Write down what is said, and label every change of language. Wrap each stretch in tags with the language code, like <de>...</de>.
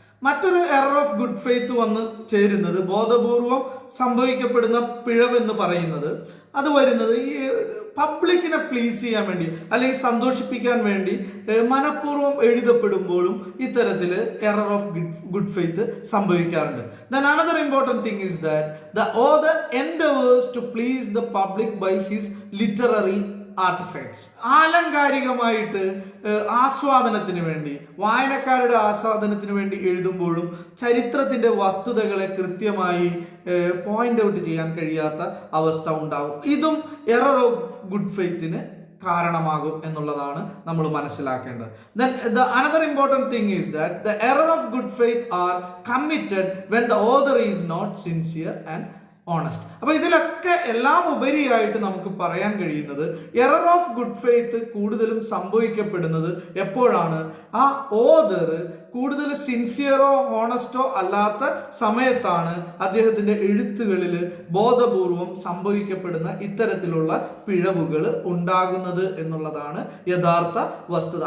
<ml>മറ്റൊരു error of good faith വന്ന് ചേരുന്നത്, ബോധപൂർവം സംഭവിക്കപ്പെടുന്ന പിഴവെന്ന് പറയുന്നത്, അത് വരുന്നത് ഈ പബ്ലിക്കിനെ പ്ലീസ് ചെയ്യാൻ വേണ്ടി അല്ലെങ്കിൽ സന്തോഷിപ്പിക്കാൻ വേണ്ടി മനഃപൂർവ്വം എഴുതപ്പെടുമ്പോഴും ഇത്തരത്തിൽ എറർ ഓഫ് ഗുഡ് ഫെയ്ത്ത് സംഭവിക്കാറുണ്ട്.</ml> <en>Then another important thing is that the author endeavors to please the public by his literary artefacts.</en> <ml>ആലങ്കാരികമായിട്ട് ആസ്വാദനത്തിന് വേണ്ടി, വായനക്കാരുടെ ആസ്വാദനത്തിന് വേണ്ടി എഴുതുമ്പോഴും ചരിത്രത്തിന്റെ വസ്തുതകളെ കൃത്യമായി പോയിന്റ് ഔട്ട് ചെയ്യാൻ കഴിയാത്ത അവസ്ഥ ഉണ്ടാകും. ഇതും എറർ ഓഫ് ഗുഡ് ഫെയ്ത്തിന് കാരണമാകും എന്നുള്ളതാണ് നമ്മൾ മനസ്സിലാക്കേണ്ടത്.</ml> <en>Then the another important thing is that the error of good faith are committed when the author is not sincere and honest.</en> <ml>അപ്പൊ ഇതിലൊക്കെ എല്ലാം ഉപരിയായിട്ട് നമുക്ക് പറയാൻ കഴിയുന്നത് എറർ ഓഫ് ഗുഡ് ഫെയ്ത്ത് കൂടുതലും സംഭവിക്കപ്പെടുന്നത് എപ്പോഴാണ്? ആ ഓതർ കൂടുതൽ സിൻസിയറോ ഹോണസ്റ്റോ അല്ലാത്ത സമയത്താണ് അദ്ദേഹത്തിന്റെ എഴുത്തുകളിൽ ബോധപൂർവം സംഭവിക്കപ്പെടുന്ന ഇത്തരത്തിലുള്ള പിഴവുകൾ ഉണ്ടാകുന്നത് എന്നുള്ളതാണ് യഥാർത്ഥ വസ്തുത.</ml>